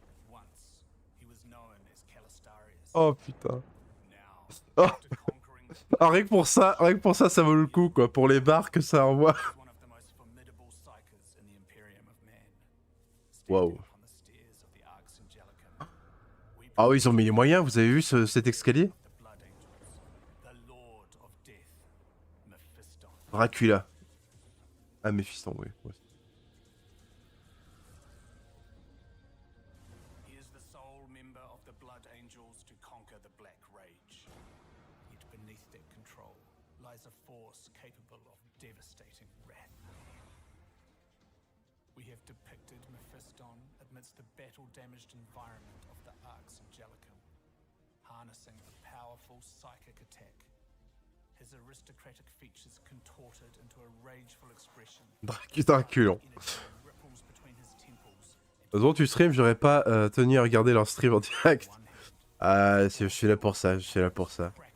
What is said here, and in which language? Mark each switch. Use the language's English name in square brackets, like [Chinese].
[English] Once, he was known as Calistarius. [French] Oh putain. [English] Now, Oh. after conquering [French] Ah, rien que pour ça, ça vaut le coup, quoi. Pour les barres que ça envoie. [English] one of the most formidable psychers in the Imperium of Men, Wow. standing on the stairs of the Arx Angelicum, we [French] Ah oui, ils ont mis les moyens. Vous avez vu cet escalier? [English] the Blood Angels, the Lord of Death, Mephiston. [French] Dracula. Ah, Méphiston, oui. Ouais. [English] He is the sole member of the Blood Angels to conquer the Black Rage. Yet beneath their control lies a force capable of devastating wrath. We have depicted Mephiston amidst the battle-damaged environment of the Arx Angelicum, harnessing a powerful psychic attack. His aristocratic features contorted into a rageful expression. Dracula. Ripples between his temples. [French] Heureusement tu stream, j'aurais pas tenu à regarder leur stream en direct. Ah, je suis là pour ça, je suis là pour ça.